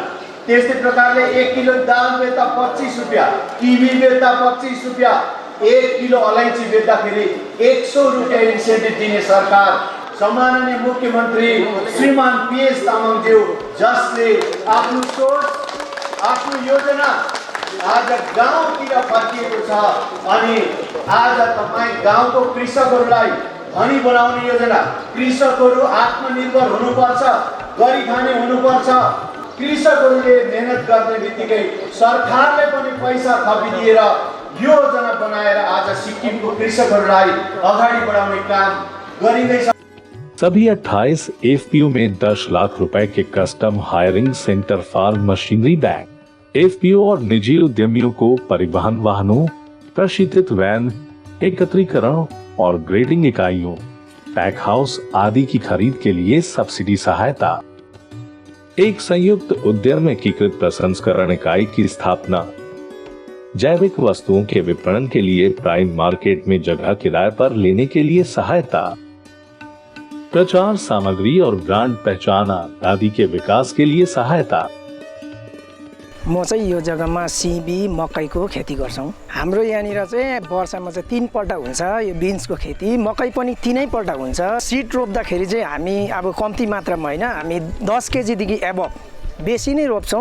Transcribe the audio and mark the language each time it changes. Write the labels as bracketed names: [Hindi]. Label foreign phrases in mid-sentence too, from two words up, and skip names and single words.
[Nepali] त्यस्तै प्रकारले 1 किलो दाल बेच्दा 25 रुपैयाँ, किवी बेच्दा 25 रुपैयाँ, 1 किलो अलैची बेच्दाखेरि 100 रुपैयाँ इन्सेन्टिभ दिने सरकार सम्माननीय मुख्यमन्त्री श्रीमान PS तामाङज्यू, जसले आफ्नो सोच, आफ्नो योजना आज गाउँतिर फर्किएको छ अनि आज तपाईँ गाउँको कृषकहरूलाई धनी बनाउने योजना। कृषकहरू आत्मनिर्भर हुनुपर्छ, गरी खाने हुनुपर्छ। कृषकहरूले मेहनत गर्ने बित्तिकै सरकारले पनि पैसा थपिदिएर योजना बनाएर आज सिक्किमको कृषकहरूलाई अगाडि बढाउने काम गरिँदैछ। [Hindi] सभी 28 एफपीओ में 10 लाख रुपए के [English] custom hiring center farm machinery bank, [Hindi] एफपीओ और निजी उद्यमियों को परिवहन वाहनों, प्रशिक्षित वैन, एकत्रीकरण और ग्रेडिंग इकाइयों, [English] pack house [Hindi] आदि की खरीद के लिए सब्सिडी सहायता, एक संयुक्त उद्यम एकीकृत प्रसंस्करण इकाई की स्थापना, जैविक वस्तुओं के विपणन के लिए [English] prime market [Hindi] में जगह किराए पर लेने के लिए सहायता, प्रचार सामग्री और ब्रांड पहचान आदि के विकास के लिए सहायता। [Nepali] म चाहिँ यो जग्गामा सिबी मकैको खेती गर्छौं। हाम्रो यहाँनिर चाहिँ वर्षमा चाहिँ 3 पल्ट हुन्छ यो बिन्सको खेती, मकै पनि 3 पल्ट हुन्छ। सिड रोप्दाखेरि चाहिँ हामी अब कम्ती मात्रामा हैन, हामी 10 केजीदेखि एबभ बेसी नै रोप्छौं।